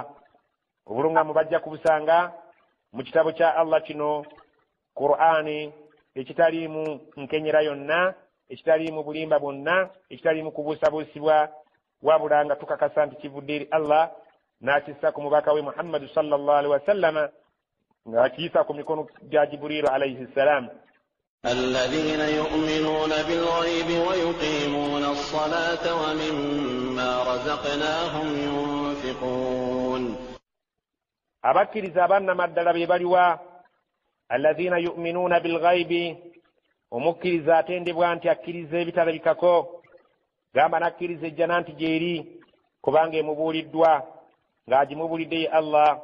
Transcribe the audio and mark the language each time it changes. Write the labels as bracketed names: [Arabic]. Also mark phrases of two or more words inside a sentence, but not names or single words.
[Ganda] Obuluŋŋamu bajja kubusanga mu kitabo kya Allah kino, Qur'ani, ekitaliimu nkenyera yonna, ekitaliimu bulimba bwonna, ekitaliimu kubuusabuusibwa, wabula nga tukakasa nti kivudde eri Allah, n'akissa ku mubaka we Muhammad [Arabic] صلى الله عليه وسلم, [Ganda] ng'akiyisa ku mikono gya Jibril [Arabic] عليه السلام. الذين يؤمنون بالغيب ويقيمون الصلاة ومما رزقناهم ينفقون. [Ganda] abakkiriza abannamaddala be baliwa? [Arabic] الذين يؤمنون بالغيب, [Ganda] omukkiriza atendebwa nti akkiriza ebitalabikako, gamba nakkiriza ejjana nti gyeri kubanga emubuuliddwa, ng'agimubulidde ye Allah.